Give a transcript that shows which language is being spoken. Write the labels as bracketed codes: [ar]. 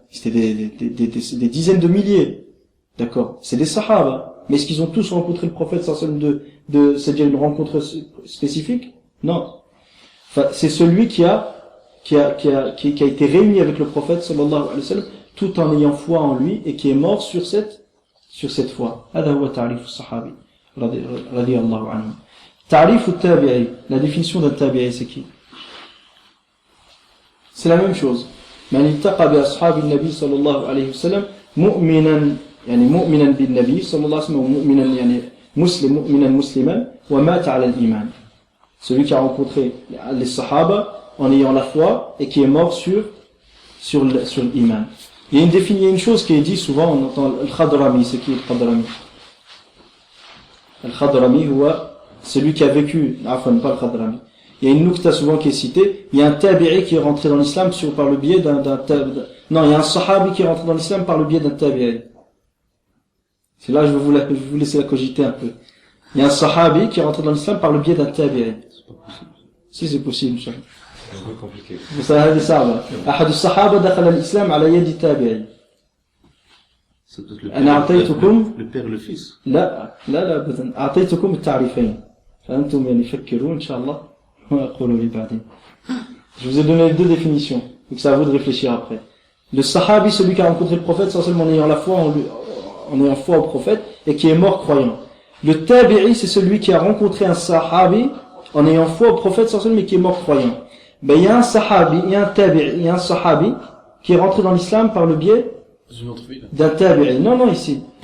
[fr] C'était des dizaines de milliers. D'accord? C'est des sahaba. Mais est-ce qu'ils ont tous rencontré le prophète sallallahu alayhi wa sallam c'est-à-dire une rencontre spécifique? Non. Enfin, c'est celui qui a été réuni avec le prophète sallallahu alayhi wa sallam tout en ayant foi en lui et qui est mort sur cette foi. [ar] هذا هو تعريف الصحابي رضي الله عنه. تعريف التابعي, [fr] la définition d'un tabi'i c'est qui? C'est la même chose. [ar] من التقى بأصحاب النبي صلى الله عليه وسلم مؤمنا يعني مؤمنا بالنبي صلى الله عليه وسلم ومؤمنا يعني مسلم مؤمنا مسلما ومات على الإيمان. [fr] Celui qui a rencontré les sahaba en ayant la foi et qui est mort sur l'iman. Il y a une chose qui est dit souvent, on entend al-Khadrami. C'est qui al-Khadrami? Al-Khadrami, celui qui a vécu, enfin pas al-Khadrami. Il y a une nukta souvent qui est citée, il y a un tabi'i qui est rentré dans l'islam par le biais non, il y a un sahabi qui est rentré dans l'islam par le biais d'un tabi'i. C'est là je vais vous laisser la cogiter un peu. Il y a un sahabi qui est rentré dans l'islam par le biais d'un tabi'i. Si c'est possible, c'est compliqué. [ar] هذه صعبة. أحد الصحابة دخل الإسلام على يد تابعي. أنا أعطيتكم [fr] le père le fils. [ar] لا أبدا. أعطيتكم التعريفين. فأنتم يعني فكروا إن شاء الله وأقولوا لي بعدين. [fr] Je vous ai donné les deux définitions. Donc c'est à vous de réfléchir après. Le sahabi, celui qui a rencontré le prophète, sans seulement en ayant la foi en ayant foi au prophète et qui est mort croyant. Le tabi'i, c'est celui qui a rencontré un sahabi en ayant foi au prophète sans mais qui est mort croyant. Ben, il y a un sahabi, il y a un tabi'i, il y a un sahabi qui est rentré dans l'islam par le biais d'un tabi'i. Non, ici.